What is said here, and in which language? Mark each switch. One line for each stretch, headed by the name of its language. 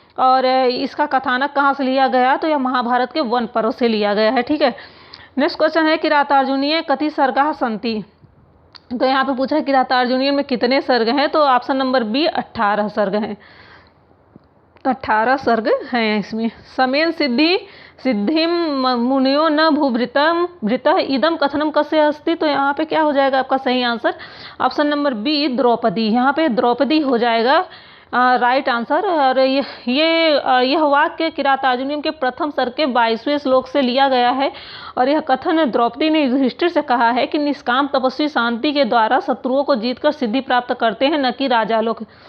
Hindi: और इसका कथानक कहाँ से लिया गया? तो यह महाभारत के वन पर्व से लिया गया है। ठीक है। नेक्स्ट क्वेश्चन है,
Sanskrit: किरातार्जुनीय कति सर्गा सन्ति।
Hindi: तो यहाँ पे पूछा है किरातार्जुनीय में कितने सर्ग हैं? तो ऑप्शन नंबर बी 18 सर्ग हैं। 18 सर्ग हैं इसमें।
Sanskrit: समेन सिद्धिम मुनियो न भूभृतः इदम कथनम कस्य अस्ति।
Hindi: तो यहाँ पे क्या हो जाएगा आपका सही answer? Option number B Draupadi. यहाँ पे द्रौपदी हो जाएगा राइट आंसर। और यह वाक्य किरातार्जुनीय के प्रथम सर्ग के 22वें श्लोक से लिया गया है। और यह कथन द्रौपदी ने युधिष्ठिर से कहा है कि निष्काम तपस्वी शांति के द्वारा शत्रुओं को जीतकर सिद्धि प्राप्त करते हैं, न कि राजा लोग।